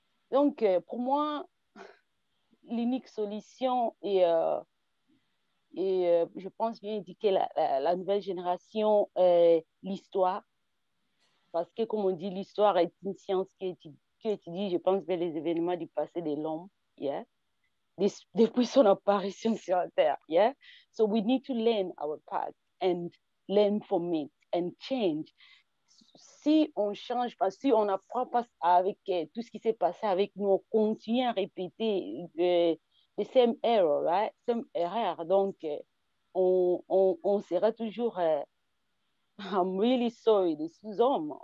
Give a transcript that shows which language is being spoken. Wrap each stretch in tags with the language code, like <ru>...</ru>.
<fr>Donc, pour moi, l'unique solution je pense bien indiquer la nouvelle génération, l'histoire. Parce que, comme on dit, l'histoire est une science qui étudie, je pense, bien les événements du passé de l'homme. Yeah? Depuis son apparition sur la Terre.</fr> <en>Yeah? So we need to learn our past and learn from it and change.</en> <fr>Si on change pas, si on n'apprend pas avec tout ce qui s'est passé avec nous, on continue à répéter</fr> <en>the same error, right?</en> <fr>Same erreur. Donc, on sera toujours,</fr> <en>I'm really sorry,</en> <fr>des sous-hommes.</fr>